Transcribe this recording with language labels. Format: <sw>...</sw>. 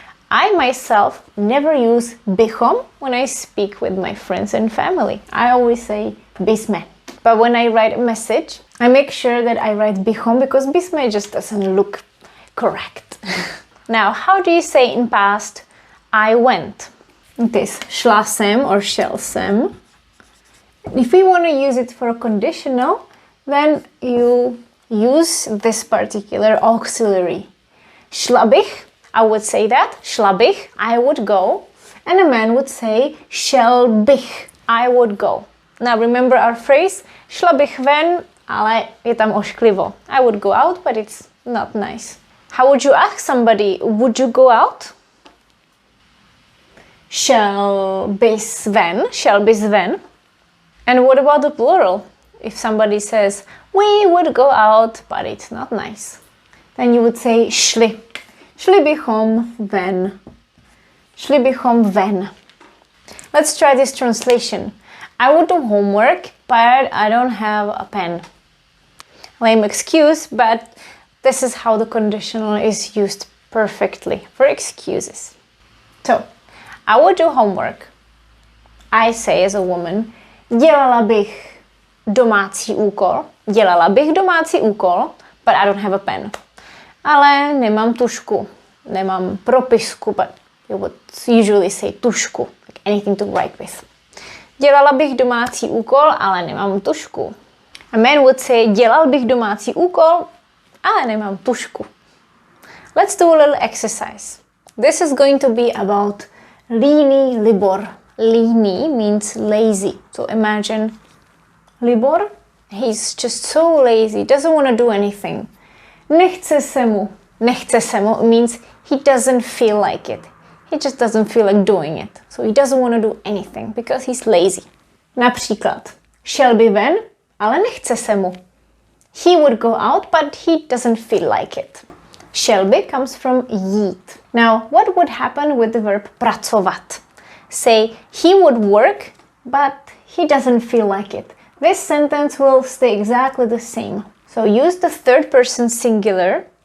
<en>I myself never use bychom when I speak with my friends and family. I always say bysme. But when I write a message, I make sure that I write bychom because bysme just doesn't look correct. Now, how do you say in past, I went? It is šla jsem or šel jsem. If we want to use it for a conditional, then you use this particular auxiliary.</en> <cs>Šla bych,</cs> <en>I would say that. Šla bych, I would go. And a man would say</en> <cs>šel bych,</cs> <en>I would go. Now remember our phrase,</en> <cs>šla bych ven, ale je tam ošklivo.</cs> <en>I would go out, but it's not nice. How would you ask somebody, would you go out?</en> <cs>Šel bys ven, šel bys ven.</cs> <en>And what about the plural? If somebody says, we would go out, but it's not nice. Then you would say šli.</en> <cs>Šli bychom ven. Šli bychom ven.</cs> <en>Let's try this translation. I would do homework, but I don't have a pen. Lame excuse, but this is how the conditional is used perfectly for excuses. So, I would do homework. I say as a woman,</en> <cs>dělala bych domácí úkol. Dělala bych domácí úkol,</cs> <en>but I don't have a pen.</en> <cs>Ale nemám tušku.</cs> <en>Nemám propisku, but you would usually say tušku, like anything to write with.</en> <cs>Dělala bych domácí úkol, ale nemám tušku.</cs> <en>A man would say,</en> <cs>dělal bych domácí úkol, ale nemám tušku.</cs> <en>Let's do a little exercise. This is going to be about Líný, Libor. Líný means lazy. So imagine Libor, he's just so lazy, doesn't want to do anything.</en> <cs>Nechce se mu. Nechce se mu</cs> <en>means he doesn't feel like it. He just doesn't feel like doing it. So he doesn't want to do anything because he's lazy. Například,</en> <cs>šel by ven, ale nechce se mu.</cs> <en>He would go out, but he doesn't feel like it. Šel by comes from jít. Now, what would happen with the verb pracovat? Say, he would work, but he doesn't feel like it. This sentence will stay exactly the same. So use the third person singular.</en>